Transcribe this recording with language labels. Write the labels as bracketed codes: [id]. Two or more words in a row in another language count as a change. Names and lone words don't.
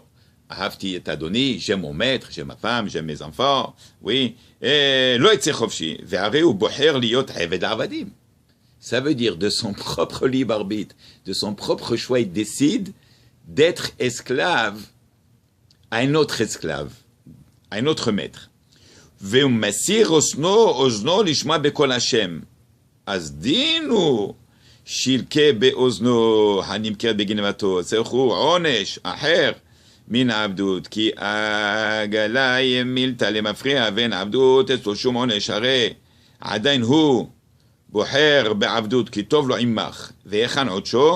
[fr] Ahavti t'a donné, j'aime mon maître, j'aime ma femme, j'aime mes enfants. Oui. Et ça veut dire de son propre libre arbitre, de son propre choix, il décide d'être esclave à un autre esclave, à un autre maître. [he] ומסיר אוזנו לשמוע בקול השם. אז דינו שילקה באוזנו הנמכרת בגנבתו, צריכו עונש אחר מן העבדות, כי עגלה מילתא למפריע ואין עבדות אצלו שום עונש, הרי עדיין הוא בוחר בעבדות כי טוב לו עמך, והיכן עודשו?